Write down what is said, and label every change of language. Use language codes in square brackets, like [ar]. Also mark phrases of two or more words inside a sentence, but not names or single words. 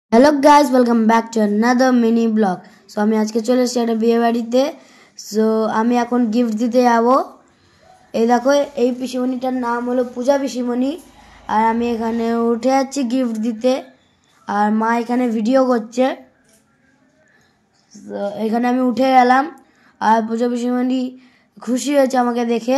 [en] Hello guys, Welcome back to another mini vlog. [bn] सो আমি আজকে চলে এসেছি একটা বিয়ে বাড়িতে। সো আমি এখন গিফট দিতে যাব। এই দেখো, এই পিসিমণিটার নাম হলো পূজা পিসিমণি, আর আমি এখানে উঠে যাচ্ছি গিফট দিতে, আর মা এখানে ভিডিও করছে। সো এখানে আমি উঠে গেলাম, আর পূজা পিসিমণি খুশি হয়েছে আমাকে দেখে।